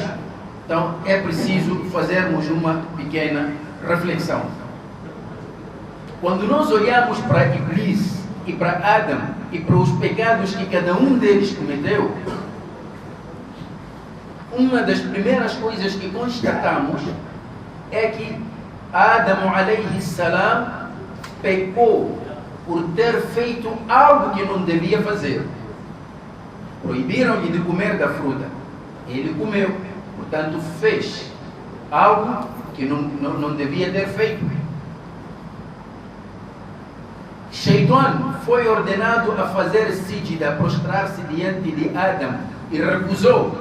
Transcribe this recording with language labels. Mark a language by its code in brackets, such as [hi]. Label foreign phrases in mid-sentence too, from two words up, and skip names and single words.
[pt] Então é preciso fazermos uma pequena reflexão. Quando nós olhamos para Iblis e para Adam e para os pecados que cada um deles cometeu, uma das primeiras coisas que constatamos é que Adam [ar] عليه السلام [pt] pecou por ter feito algo que não devia fazer. Proibiram-lhe de comer da fruta. Ele comeu, portanto fez algo que não devia ter feito. Shaitan foi ordenado a fazer sijda, a prostrar-se diante de Adam, e recusou.